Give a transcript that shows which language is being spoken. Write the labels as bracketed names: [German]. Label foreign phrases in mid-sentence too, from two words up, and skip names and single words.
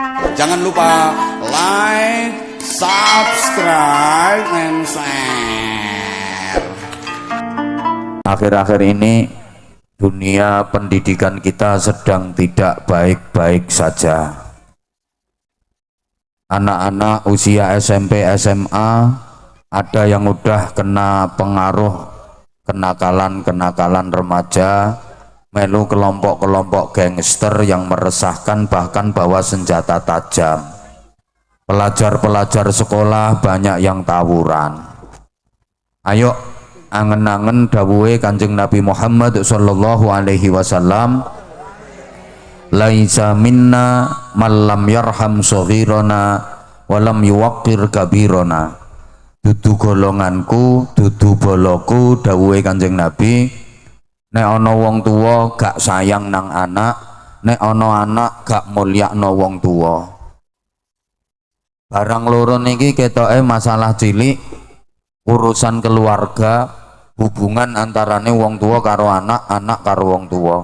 [Indonesian] Jangan lupa like, [English] subscribe, and share. [Indonesian] Akhir-akhir ini dunia pendidikan kita sedang tidak baik-baik saja. Anak-anak usia SMP, SMA ada yang udah kena pengaruh kenakalan remaja, melu kelompok-kelompok gangster yang meresahkan, bahkan bawa senjata tajam. Pelajar-pelajar sekolah banyak yang tawuran. [Javanese] Ayo angen-angen dawuhe Kanjeng Nabi Muhammad [Arabic] صلى الله عليه وسلم, ليس منا من لم يرحم صغيرنا ولم يوقر كبيرنا. [Javanese] Dudu golonganku, dudu boloku, dawuhe Kanjeng Nabi. Nek ana wong tuwa gak sayang nang anak, nek ana anak gak mulyakno wong tuwa. Barang loro niki ketoke masalah cilik, urusan keluarga, hubungan antarane wong tua karo anak, anak karo wong tua.